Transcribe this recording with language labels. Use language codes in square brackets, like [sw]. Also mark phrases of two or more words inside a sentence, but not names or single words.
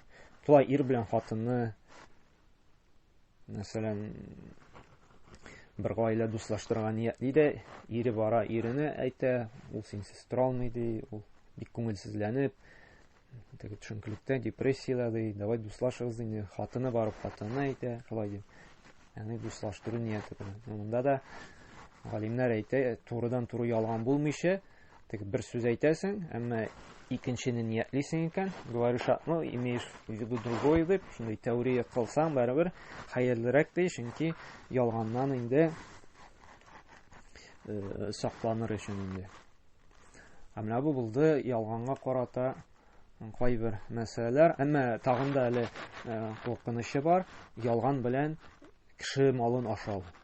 [tt] Шулай ир белән хатынны, мәсәлән, бер гаилә дуслаштырган ниятли дә, ире бара, ирене әйтә, ул синсез тора алмый ди, ул бик күңелсезләнеп, теге төшенкелектә, депрессиядә ди, давай дуслашыгыз инде, хатыны барып хатынына әйтә, шулай ди. Ягъни дуслаштыру нияте белән. Монда да Галимнәр әйтә, турыдан-туры ялган булмыйча, теге бер сүз әйтәсең, әмма икенчене ниятлисең икән, [ru] говоришь одно, имеешь в виду другое [tt] дип, шундый теория кылсаң, барыбер хәерлерәк ди, чөнки ялганнан инде сакланыр өчен инде. Менә бу булды ялганга карата кайбер мәсьәләләр, әмма тагын да әле куркынычы бар, ялган белән кеше малын ашау.